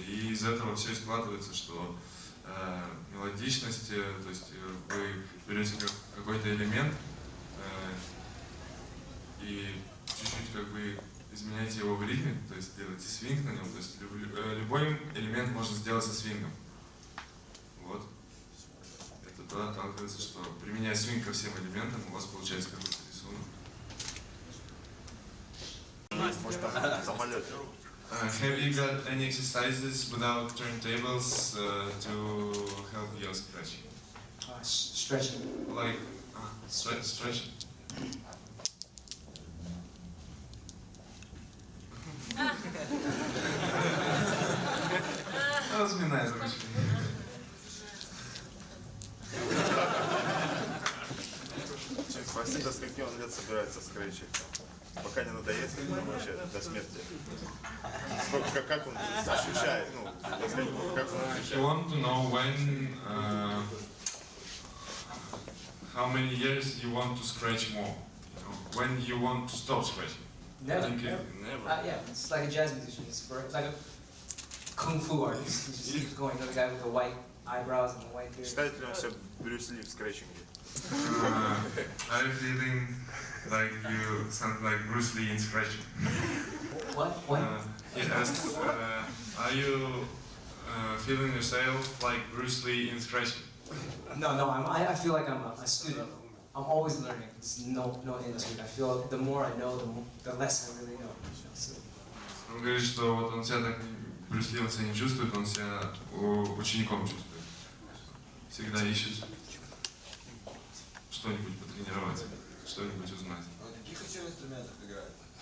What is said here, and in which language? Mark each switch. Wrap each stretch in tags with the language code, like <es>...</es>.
<ru>И из этого все и складывается, что мелодичность, то есть вы берете какой-то элемент и чуть-чуть как бы изменяете его в ритме, то есть делаете свинг на нем, то есть любой элемент можно сделать со свингом. Вот. Это туда отталкивается, что применяя свинг ко всем элементам, у вас получается какой-то рисунок.</ru> <en>Have you got any exercises without turntables to help your scratching? Stretching. Like stretching.</en> <ru>Разминай ручки. Спроси, до скольки он лет собирается скретчить. Пока не надоест, вообще до смерти. Как он ощущает, как он ощущает.</ru> <en>You want to know when, how many years you want to scratch more? When you want to stop scratching? Never. Never. Yeah, it's like a jazz musician. It's like a kung fu artist. He just keeps going. The guy with the white eyebrows and the white beard.</en> <ru>Считает ли он себя Брюс Ли в скретчинге?</ru> <en>Are you feeling like you sound like Bruce Lee in scratching? What? What? He asked, are you feeling yourself like Bruce Lee in scratching? No. I feel like I'm a student. I'm always learning. It's no end to it. I feel the more I know, the less I really know. So.</en> <ru>Он говорит, что вот он себя так, Брюс Ли он себя не чувствует, он себя учеником чувствует. Всегда ищет что-нибудь потренировать, что-нибудь узнать. На каких еще инструментах играет?</ru>